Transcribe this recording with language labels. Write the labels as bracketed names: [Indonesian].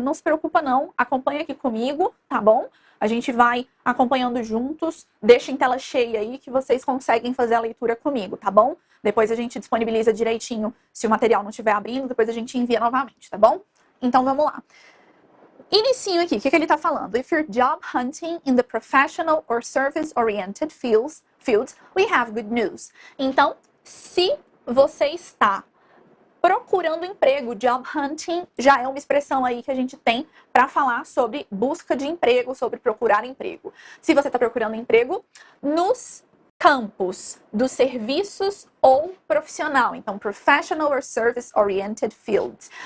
[Portuguese] Não se preocupa não, acompanha aqui comigo, tá bom? A gente vai acompanhando juntos, deixa em tela cheia aí que vocês conseguem fazer a leitura comigo, tá bom? Depois a gente disponibiliza direitinho se o material não estiver abrindo, depois a gente envia novamente, tá bom? Então vamos lá. Inicinho aqui, o que ele está falando? [English] If you're job hunting in the professional or service-oriented fields, we have good news. [Portuguese] Então, se você está procurando emprego, [English] job hunting [Portuguese] já é uma expressão aí que a gente tem para falar sobre busca de emprego, sobre procurar emprego. Se você está procurando emprego nos campos dos serviços ou profissional, então [English] professional or service-oriented fields.